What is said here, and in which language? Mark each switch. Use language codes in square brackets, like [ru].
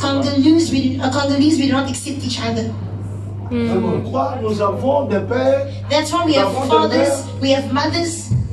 [en] Congolese, we do not accept each other. [fr] Pourquoi nous avons des pères [en] That's why we have fathers, we have mothers